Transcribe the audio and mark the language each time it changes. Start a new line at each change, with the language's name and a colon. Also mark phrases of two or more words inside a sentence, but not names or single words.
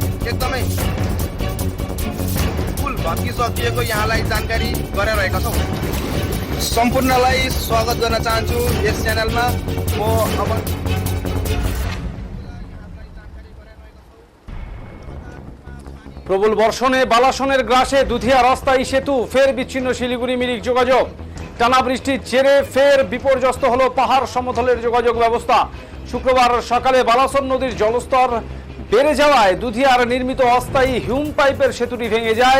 Nepali: एकदमै फुल भत्किसकिएको यहाँलाई जानकारी गराइरहेका छौँ। सम्पूर्णलाई स्वागत गर्न चाहन्छु यस च्यानलमा। म अब
Bangla: প্রবল বর্ষণে বালাসনের গ্রাসে দুধিয়া রাস্তায় সেতু, ফের বিচ্ছিন্ন শিলিগুড়ি মিরিক যোগাযোগ। টানা বৃষ্টির জেরে ফের বিপর্যস্ত হলো পাহাড় সমতলের যোগাযোগ ব্যবস্থা। শুক্রবার সকালে বালাসন নদীর জলস্তর বেড়ে যাওয়ায় দুধিয়ার নির্মিত অস্থায়ী হিউম পাইপের সেতুটি ভেঙে যায়।